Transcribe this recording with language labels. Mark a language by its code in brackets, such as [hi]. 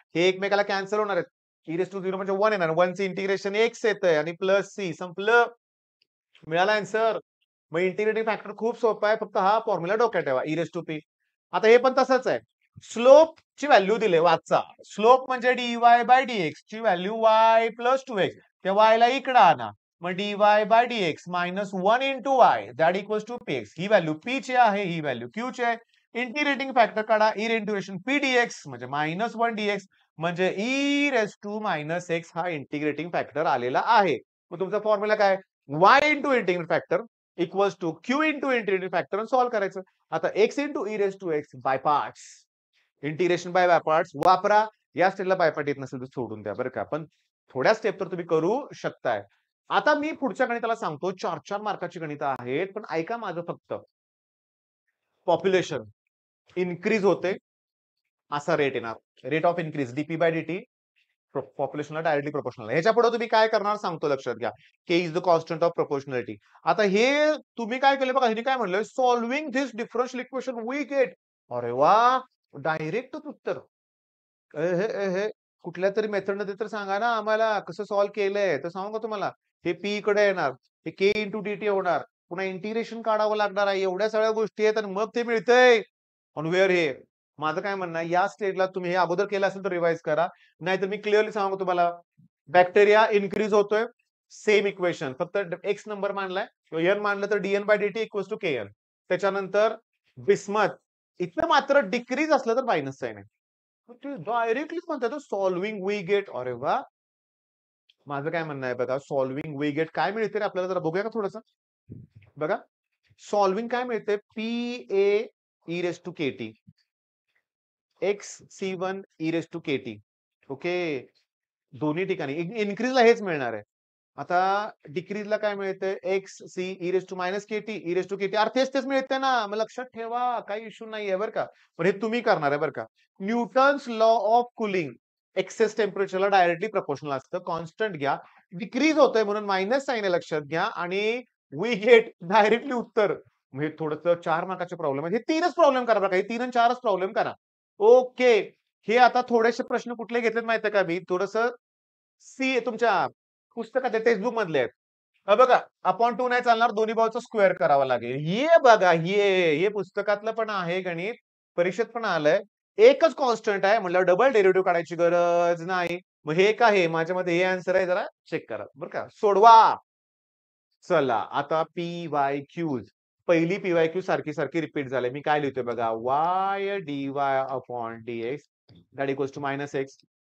[mr] हे एकमेकाला कॅन्सल होणार आहेत. ई रेस टू 0 म्हणजे 1 येणार. 1 चे इंटिग्रेशन एक्स येतंय आणि प्लस सी. संपलं. मिळाला आन्सर. मग इंटिग्रेटिंग फॅक्टर खूप सोपा आहे. फक्त हा फॉर्म्युला डोक्यात ठेवा. E raise to P. आता हे पण तसंच आहे. स्लोप ची व्हॅल्यू दिले वाचा. स्लोप म्हणजे डीवाय बाय डीएक्स ची व्हॅल्यू y प्लस 2x. त्या y ला इकडे आणा. [en] मग dy by dx minus 1 into y that equals to px. [mr] He value p ची आहे, ही व्हॅल्यू q ची आहे. इंटिग्रेटिंग फॅक्टर काढा. ई इंटिग्रेशन पी डीएक्स म्हणजे मायनस 1 डीएक्स म्हणजे E raise to minus x हा इंटिग्रेटिंग फॅक्टर आलेला आहे. मग तुमचा फॉर्म्युला काय? [en] y into integrating factor equals to Q into integrating factor solve करायचं. आता x into e raise to x by parts. [mr] Integration by parts वापरा. या स्टेपला बायपार्ट येत नसेल तर सोडून द्या बरं का. पण थोड्या स्टेप तर तुम्ही करू शकताय. आता मी पुढच्या गणिताला सांगतो. 4-4 मार्काची गणित आहेत. पण ऐका माझं फक्त. पॉप्युलेशन इन्क्रीज होते असा रेट येणार. Rate of increase DP bye DT पॉप्युलेशनला directly proportional. ह्याच्या पुढे तुम्ही काय करणार सांगतो, लक्षात घ्या. [en] K is the constant of proportionality. [mr] आता हे तुम्ही काय केलं बघा. ह्याने काय म्हणलं, [en] Solving this differential equation we get. [mr] अरे वा, डायरेक्ट उत्तर. हे कुठल्या तरी मेथडने ते तर सांगा ना आम्हाला, कसं सॉल्व्ह केलंय तर सांगू का तुम्हाला. हे पी कडे येणार, हे के इंटू डीटी होणार, पुन्हा इंटिग्रेशन काढावं लागणार आहे. एवढ्या सगळ्या गोष्टी आहेत आणि मग ते मिळतंय. ऑन वेअर हे. माझं काय म्हणणं आहे, या स्टेजला तुम्ही हे अगोदर केलं असेल तर रिवाइज करा. नाहीतर मी क्लिअरली सांगू तुम्हाला. बॅक्टेरिया इन्क्रीज होतोय. सेम इक्वेशन, फक्त एक्स नंबर मानलाय किंवा एन मानलं तर DN bye DT equals to K N. त्याच्यानंतर बिस्मथ इथं मात्र डिक्रीज असलं तर मायनस साइन आहे. डायरेक्टली म्हणतात [en] Solving we get. [mr] अरे वा, माझं काय म्हणणं आहे बघा. [en] solving we get [mr] काय मिळते रे आपल्याला, जरा बघूया का थोडस. बघा, सॉल्विंग काय मिळते. [en] P A e raise to K T x C one e raise to K T. [mr] Okay, दोन्ही ठिकाणी इन्क्रीजला हेच मिळणार आहे. आता डिक्रीजला काय मिळतंय. [en] X c e raise to minus k t e raise to k t. [mr] अरे तेच मिळते ना. मग लक्षात ठेवा, काही इश्यू नाहीये बरं का. पण हे तुम्ही करणार आहे बरं का. Newton's law of cooling access टेम्परेचरला directly proportional असतं. कॉन्स्टंट घ्या. डिक्रीज होतंय म्हणून मायनस साइन आहे, लक्षात घ्या. आणि [en] we get [mr] डायरेक्टली उत्तर. म्हणजे थोडंसं 4 मार्काचे प्रॉब्लेम आहेत. हे 3च प्रॉब्लेम करा बघा. हे 3 आणि 4च प्रॉब्लेम करा. ओके, हे आता थोडेसे प्रश्न कुठले घेतलेत माहितीये का मी. थोडस सी तुमच्या पुस्तकात टेक्स्टबुक मधले आहेत. बघा, अपॉन 2 नाही चालणार, दोन्ही बाजूचा स्क्वेअर करावा लागेल. हे बघा, हे पुस्तकातलं पण आहे गणित, परीक्षेत पण आलंय. एकच कॉन्स्टंट आहे म्हणलं डबल डेरिव्हेटिव्ह काढायची गरज नाही. मग हे काय आहे माझ्यामध्ये, हे आन्सर आहे, जरा चेक करा बरं का. सोडवा. चला, आता पी वाय क्यूज. पहिली पी वाय क्यू सारखी सारखी रिपीट झाले. मी काय लिहितोय बघा. [en] Y d y upon d x that equals to minus x.